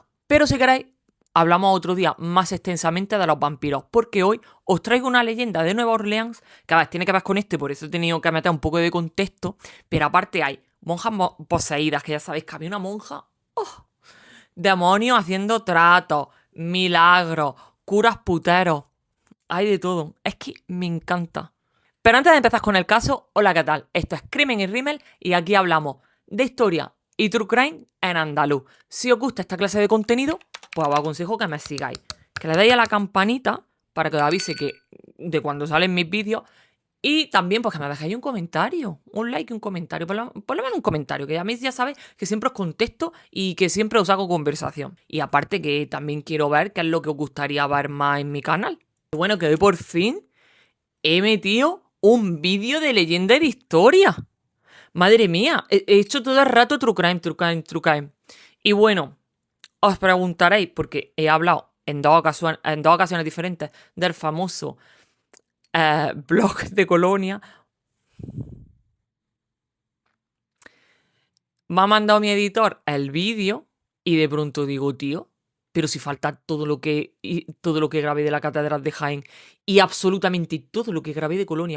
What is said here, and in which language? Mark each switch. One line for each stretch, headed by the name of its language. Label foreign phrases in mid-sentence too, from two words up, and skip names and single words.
Spanish: Pero si queréis, hablamos otro día más extensamente de los vampiros, porque hoy os traigo una leyenda de Nueva Orleans que a ver, tiene que ver con por eso he tenido que meter un poco de contexto, pero aparte hay monjas poseídas, que ya sabéis que había una monja, demonios haciendo tratos, milagros, curas puteros, hay de todo, es que me encanta. Pero antes de empezar con el caso, hola, ¿qué tal? Esto es Crimen y Rímel y aquí hablamos de historia y
English: true crime
Spanish: en andaluz. Si os gusta esta clase de contenido, pues os aconsejo que me sigáis. Que le deis a la campanita para que os avise de cuando salen mis vídeos. Y también pues que me dejéis un comentario, un like y un comentario. Por lo menos un comentario, que a mí ya sabéis que siempre os contesto y que siempre os hago conversación. Y aparte que también quiero ver qué es lo que os gustaría ver más en mi canal. Bueno, que hoy por fin he metido un vídeo de leyenda y de historia. Madre mía, he hecho todo el rato
English: true crime, true crime, true crime.
Spanish: Y bueno, os preguntaréis, porque he hablado en dos ocasiones diferentes del famoso blog de Colonia. Me ha mandado mi editor el vídeo y de pronto digo, tío, pero si falta todo lo que grabé de la Catedral de Jaén y absolutamente todo lo que grabé de Colonia.